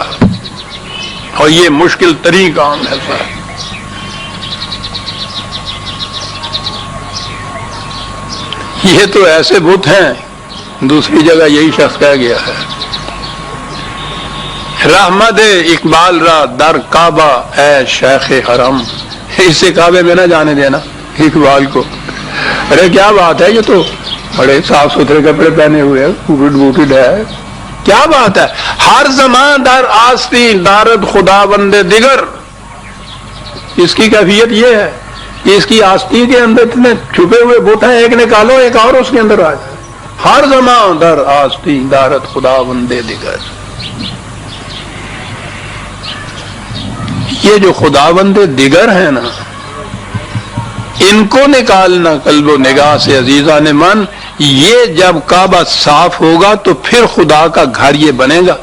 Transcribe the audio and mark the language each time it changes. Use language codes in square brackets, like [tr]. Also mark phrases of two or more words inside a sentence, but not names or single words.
[ur] اور یہ مشکل ترین کام ہے سر. یہ تو ایسے بت ہیں، دوسری جگہ یہی شخص کہہ گیا ہے [fa] رحمت اقبال را در کعبہ اے شیخ حرم. [ur] اسے کعبے میں نہ جانے دینا اقبال کو. ارے کیا بات ہے، یہ تو بڑے صاف ستھرے کپڑے پہنے ہوئے ہیں، بوٹڈ ہے، کیا بات ہے. [fa] ہر زمان در آستین دارد خدا بندے دیگر. [ur] اس کی کیفیت یہ ہے کہ اس کی آستین کے اندر اتنے چھپے ہوئے بت ہیں، ایک نکالو ایک اور اس کے اندر آ جائے. [fa] ہر زمان در آستین دارد خدا بندے دیگر. [ur] یہ جو [fa] خدا بندے دیگر [ur] ہیں نا، ان کو نکالنا قلب و نگاہ سے عزیزان من. یہ جب کعبہ صاف ہوگا تو پھر خدا کا گھر یہ بنے گا.